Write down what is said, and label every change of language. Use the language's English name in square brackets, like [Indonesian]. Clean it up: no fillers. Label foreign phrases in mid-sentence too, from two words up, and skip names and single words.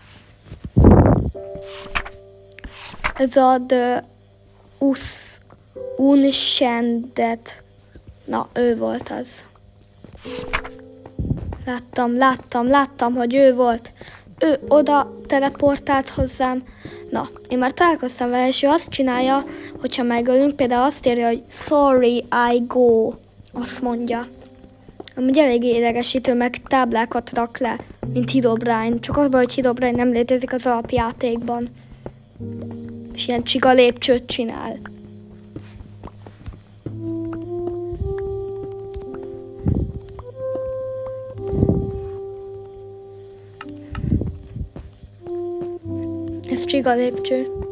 [Hungarian] Ez a The Unscendet. Na, ő volt az. Láttam, hogy ő volt. Ő oda teleportált hozzám. Na, én már találkoztam vele, és ő azt csinálja, hogyha megölünk, például azt írja, hogy [English] sorry, I go. [Hungarian] Azt mondja. Amúgy elég idegesítő, meg táblákat rak le, mint Herobrine. Csak abban, hogy Herobrine nem létezik az alapjátékban. És ilyen csiga lépcsőt csinál. Ez csiga lépcső.